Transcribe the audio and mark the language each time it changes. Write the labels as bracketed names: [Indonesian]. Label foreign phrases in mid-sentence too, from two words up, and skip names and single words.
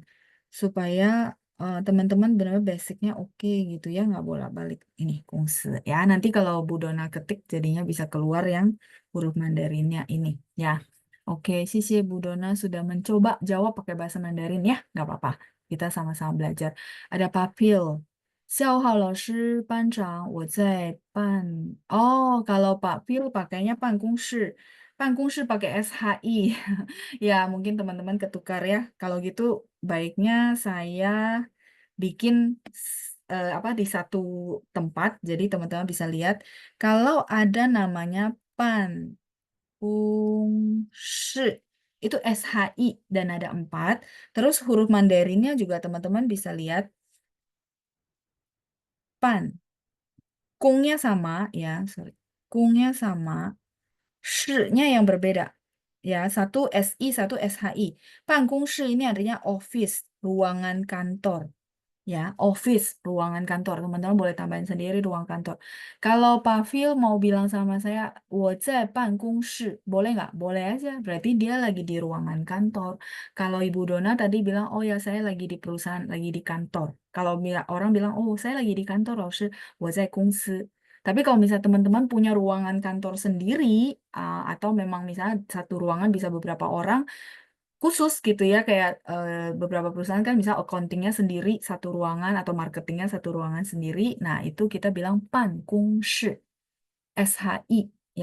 [Indonesian] Supaya teman-teman benar-benar basicnya oke gitu ya, nggak bolak-balik ini kungsi. Ya, nanti kalau Bu Dona ketik jadinya bisa keluar yang huruf Mandarinnya ini ya. Oke, Sisi Bu Dona sudah mencoba jawab pakai bahasa Mandarin ya, nggak apa-apa. Kita sama-sama belajar. Ada Papil. [Chinese] 小浩老师，班长， [Indonesian] Oh, kalau Pak Pil pakainya 办公室. 办公室 pakai SHI. Ya, mungkin teman-teman ketukar ya. Kalau gitu, baiknya saya bikin apa di satu tempat, jadi teman-teman bisa lihat. Kalau ada namanya pan, shi, itu SHI dan ada 4. Terus huruf Mandarinnya juga teman-teman bisa lihat pan. Kungnya sama ya, sorry. Kungnya sama, shi-nya yang berbeda. Ya, satu SI, satu SHI. 办公室 ini artinya office, ruangan kantor. Ya, office, ruangan kantor. Teman-teman boleh tambahin sendiri ruang kantor. Kalau Pak Phil mau bilang sama saya, [Chinese] 我在办公室, [Indonesian] boleh nggak? Boleh aja. Berarti dia lagi di ruangan kantor. Kalau Ibu Dona tadi bilang, oh ya saya lagi di perusahaan, lagi di kantor. Kalau orang bilang, oh saya lagi di kantor, [Chinese] 老师,我在公司. [Indonesian] Tapi kalau misalnya teman-teman punya ruangan kantor sendiri, atau memang misalnya satu ruangan bisa beberapa orang, khusus gitu ya kayak beberapa perusahaan kan misal accountingnya sendiri satu ruangan atau marketingnya satu ruangan sendiri. Nah, itu kita bilang 办公室, SHI ya.